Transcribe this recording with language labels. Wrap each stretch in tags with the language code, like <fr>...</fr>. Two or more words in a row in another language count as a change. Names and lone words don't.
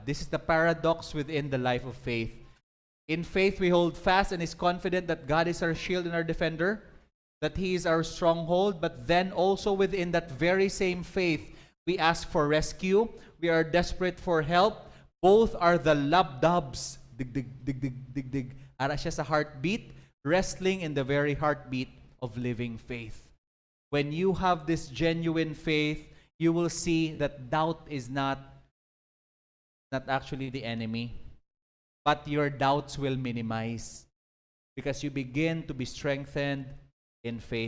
<en>This is the paradox within the life of faith. In faith, we hold fast and is confident that God is our shield and our defender, that He is our stronghold. But then also within that very same faith, we ask for rescue. We are desperate for help. Both are the labdabs. Dig, dig, dig, dig, dig, dig.</en> <hil>Ara siya sa</hil> <en>heartbeat, wrestling in the very heartbeat of living faith. When you have this genuine faith, you will see that doubt is not actually the enemy. but your doubts will minimize because you begin to be strengthened in faith.</en>